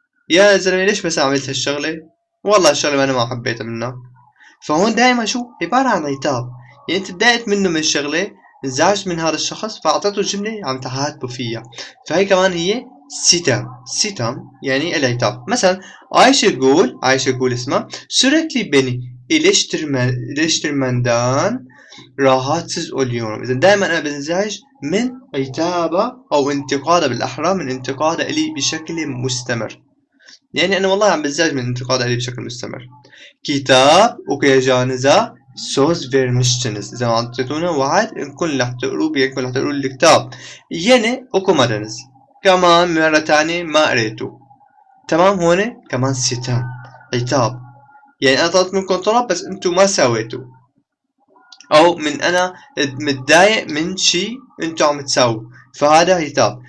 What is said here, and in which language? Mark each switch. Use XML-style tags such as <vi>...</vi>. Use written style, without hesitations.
<ar>يا زلمة ليش بس عملت هالشغلة؟ والله الشغلة أنا ما حبيتها منك. فهون دائما شو؟ عبارة عن عتاب. يعني أنت تضايقت منه من شغلة، انزعجت من هذا الشخص، فأعطيته جملة عم تعاتبه فيها. فهي كمان هي ستم يعني العتاب. مثلا عايشة يقول اسمها</ar> <tr>sürekli beni eleştirmenden rahatsız oluyorum.</tr> <ar>إذا دائما أنا بنزعج من عتابه أو انتقاده، بالأحرى من انتقاده إلي بشكل مستمر. يعني أنا والله عم بنزعج من انتقاده إلي بشكل مستمر.</ar> <tr>Kitap okuyacağınıza söz vermiştiniz.</tr> <ar>إذا أعطيتونا وعد إنكم رح تقروا بيكم رح تقروا الكتاب، يعني okumadınız. كمان مرة تانية ما قريتوا. تمام؟ هون كمان ستم عتاب، يعني أنا طلبت منكم طلب بس أنتم ما سويتوا، أو من أنا متضايق من شيء أنتم عم تسووا، فهذا عتاب.</ar>